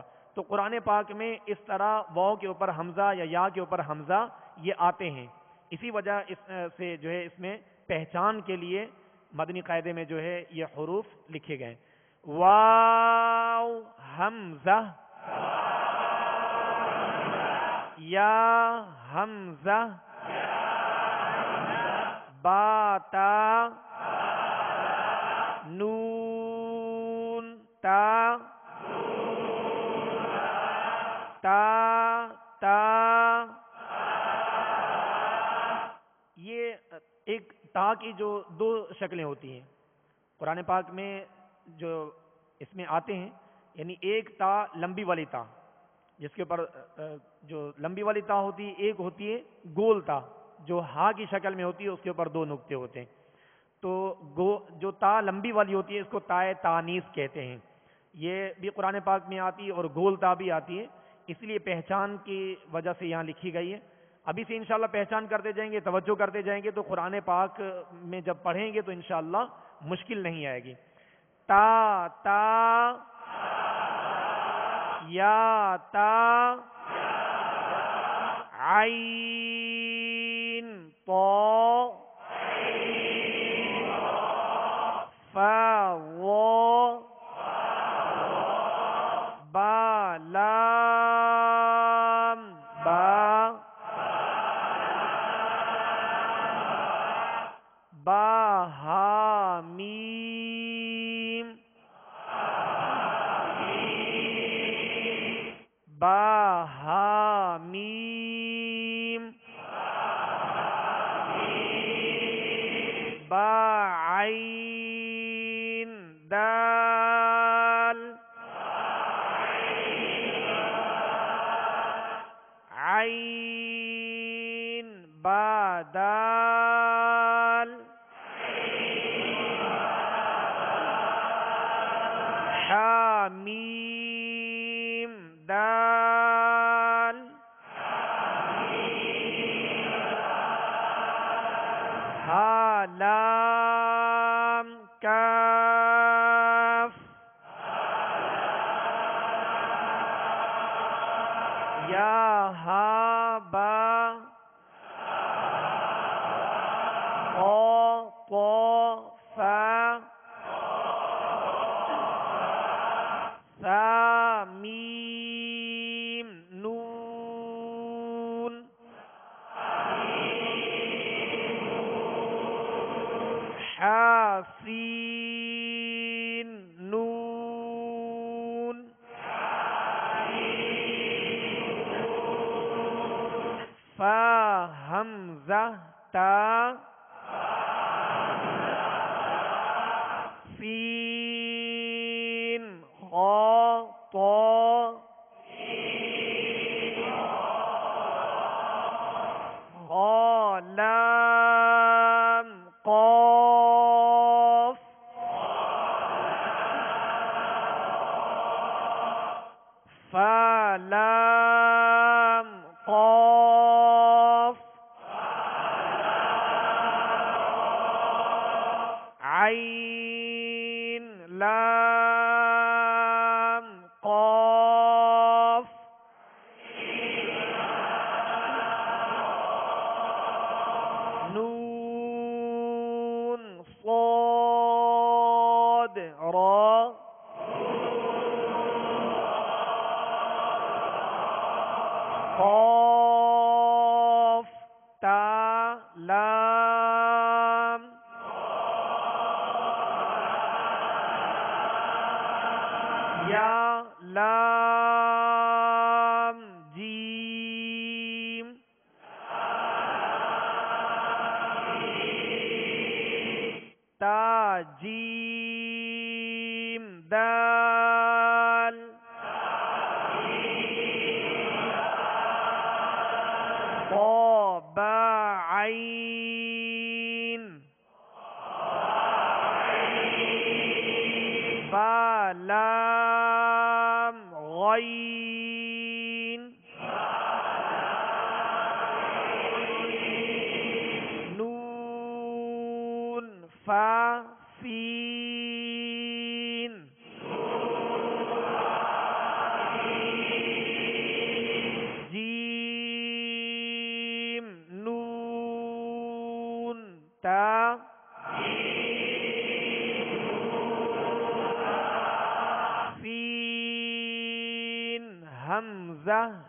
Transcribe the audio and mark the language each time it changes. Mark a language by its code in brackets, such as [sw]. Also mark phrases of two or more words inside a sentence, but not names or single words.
[ur] تو قرآن پاک میں اس طرح واو کے اوپر حمزہ یا کے اوپر حمزہ یہ آتے ہیں، اسی وجہ سے جو ہے اس میں پہچان کے لیے مدنی قاعدے میں جو ہے یہ حروف لکھے گئے۔ واو حمزہ، یا حمزہ، با تا، نون تا، تا، یہ ایک تا کی جو دو شکلیں ہوتی ہیں قرآن پاک میں جو اس میں آتے ہیں، یعنی ایک تا لمبی والی تا جس کے اوپر جو لمبی والی تا ہوتی ہے، ایک ہوتی ہے گول تا جو ہا کی شکل میں ہوتی ہے، اس کے اوپر دو نقطے ہوتے ہیں۔ تو جو تا لمبی والی ہوتی ہے اس کو تائے تانیث کہتے ہیں، یہ بھی قرآن پاک میں آتی ہے اور گول تا بھی آتی ہے، اس لیے پہچان کی وجہ سے یہاں لکھی گئی ہے۔ ابھی سے انشاءاللہ پہچان کرتے جائیں گے، توجہ کرتے جائیں گے تو قرآن پاک میں جب پڑھیں گے تو انشاءاللہ مشکل نہیں آئے گی۔ تا، یا تا، عین طا، فا و، با لام با، با ہا میم، با ہا میم، با عين دال عين با دال حاميم دال ها لام كاف يا ها با قا طا فا ثا ميم نون حا سين نون فا همزة تا سين خا طا خا لام قاف فا لام قاف عين لام قاف نون صاد را قاف تا لام يا لام جيم تا جيم دال طا با عين با لام غين نون فا سين جيم نون تا سين همزة